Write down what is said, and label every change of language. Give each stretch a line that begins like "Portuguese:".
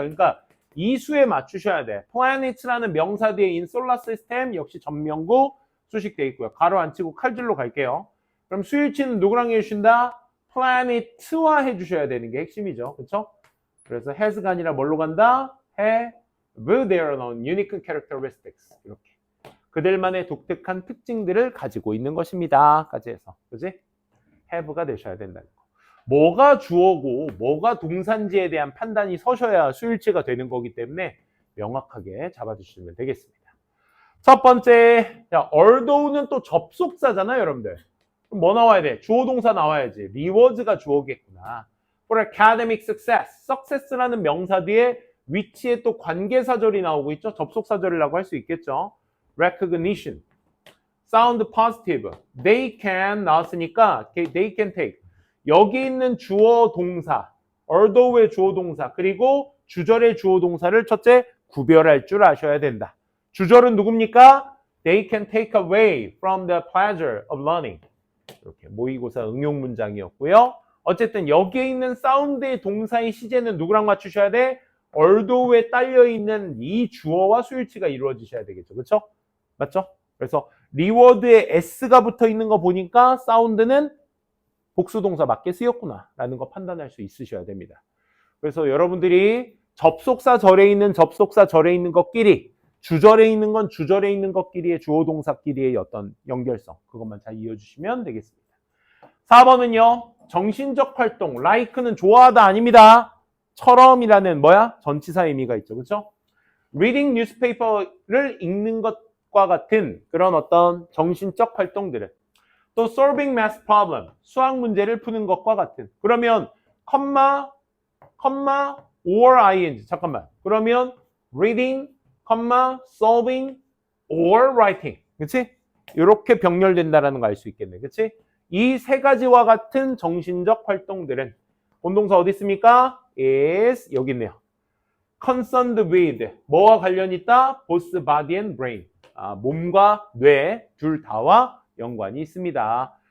Korean: 그러니까 이 수에 맞추셔야 돼. planets라는 명사 뒤에
English: in solar system
Korean: 역시 전명구 수식되어 있고요. 가로 안 치고 칼질로 갈게요. 그럼 수일치는 누구랑 해주신다? planet와 해주셔야 되는 게 핵심이죠. 그렇죠? 그래서 has가 아니라 뭘로 간다?
English: have their own unique characteristics.
Korean: 이렇게. 그들만의 독특한 특징들을 가지고 있는 것입니다. 까지 해서. 그지? have가 되셔야 된다는 거. 뭐가 주어고 뭐가 동사인지에 대한 판단이 서셔야 수일치가 되는 거기 때문에 명확하게 잡아주시면 되겠습니다. 첫 번째, although는 또 접속사잖아요, 여러분들. 그럼 뭐 나와야 돼? 주어 동사 나와야지. reward가 주어겠구나.
English: For academic success.
Korean: success라는 명사 뒤에 위치에 또 관계사절이 나오고 있죠. 접속사절이라고 할 수 있겠죠.
English: recognition. sound positive. they can
Korean: 나왔으니까
English: they can take.
Korean: 여기 있는 주어 동사, although의 주어 동사, 그리고 주절의 주어 동사를 첫째 구별할 줄 아셔야 된다. 주절은 누굽니까?
English: They can take away from the pleasure of learning.
Korean: 이렇게 모의고사 응용 문장이었고요. 어쨌든 여기에 있는 사운드의 동사의 시제는 누구랑 맞추셔야 돼? although에 딸려있는 이 주어와 수일치가 이루어지셔야 되겠죠. 그렇죠? 맞죠? 그래서 reward에 s가 붙어 있는 거 보니까 사운드는 복수동사 맞게 쓰였구나 라는 거 판단할 수 있으셔야 됩니다. 그래서 여러분들이 접속사 절에 있는 접속사 절에 있는 것끼리, 주절에 있는 건 주절에 있는 것끼리의 주어 동사끼리의 어떤 연결성, 그것만 잘 이어주시면 되겠습니다. 4번은요. 정신적 활동, like는 좋아하다 아닙니다. 처럼이라는 뭐야? 전치사 의미가 있죠. 그렇죠?
English: reading newspaper
Korean: 를 읽는 것과 같은 그런 어떤 정신적 활동들은 또
English: solving math problem,
Korean: 수학 문제를 푸는 것과 같은. 그러면 컴마 or ing. 잠깐만. 그러면
English: reading, solving or writing.
Korean: 그렇지? 이렇게 병렬된다라는 거 알 수 있겠네. 그렇지? 이 세 가지와 같은 정신적 활동들은 본동사 어디 있습니까? is 여기 있네요.
English: concerned with
Korean: 뭐와 관련 있다?
English: both body and brain.
Korean: 몸과 뇌 둘 다와 연관이 있습니다.